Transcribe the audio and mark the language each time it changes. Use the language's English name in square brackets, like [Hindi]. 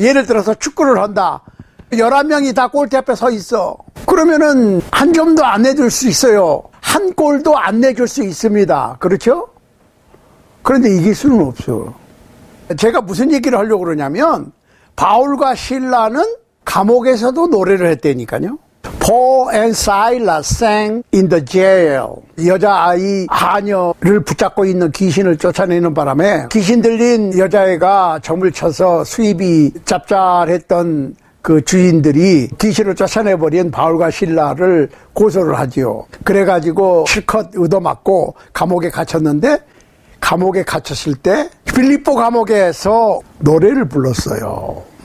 [Korean] 예를 들어서 축구를 한다. 11명이 다 골대 앞에 서 있어. 그러면은 한 점도 안 내줄 수 있어요. 한 골도 안 내줄 수 있습니다. 그렇죠? 그런데 이길 수는 없어. 제가 무슨 얘기를 하려고 그러냐면 바울과 실라는 감옥에서도 노래를 했다니까요. [English] Paul and Silas sang in the jail. [Korean] 여자아이 하녀를 붙잡고 있는 귀신을 쫓아내는 바람에 귀신 들린 여자애가 점을 쳐서 수입이 짭짤했던 그 주인들이 귀신을 쫓아내버린 바울과 실라를 고소를 하지요. 그래가지고 실컷 얻어맞고 감옥에 갇혔는데 감옥에 갇혔을 때 빌립보 감옥에서 노래를 불렀어요.